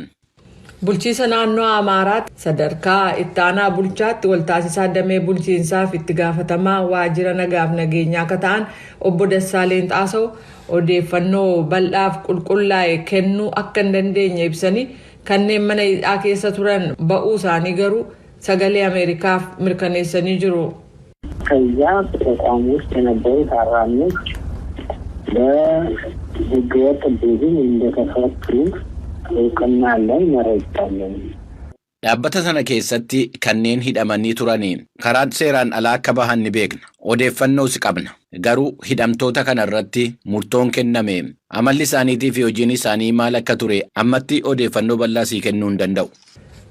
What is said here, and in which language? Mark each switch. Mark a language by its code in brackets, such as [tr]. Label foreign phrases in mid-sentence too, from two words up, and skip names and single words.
[om] Bulchiisa naannoo Amaaraatti sadarkaa ittaanaa bulchaatti waltaasisaa damee bulchiinsaaf itti gaafatamaa waajjira nagaaf nageenyaa akka ta'an obbo Dassaaleen Xaasoo odeeffannoo bal'aaf qulqullaa'e kennuu akka hin dandeenye ibsanii kanneen mana hidhaa keessa turan ba'uu isaanii garuu sagalee Ameerikaaf mirkaneessanii jiru. [am] ከዚያ በተቋም ውስጥ የነበሩ ታራሚዎች በህገወጥ ቡድን እንደተፈቱ እውቅና አለን፣ መረጃ አለን። [om] Dhaabbata sana keessatti kanneen hidhamanii turaniin karaa seeraan alaa akka bahan ni beekna. Odeeffannoos qabna. Garuu hidhamtoota kana irratti murtoon kenname amalli isaaniitii fi hojiin isaanii maal akka ture ammatti odeeffannoo bal'aa sii kennuu hin danda'u.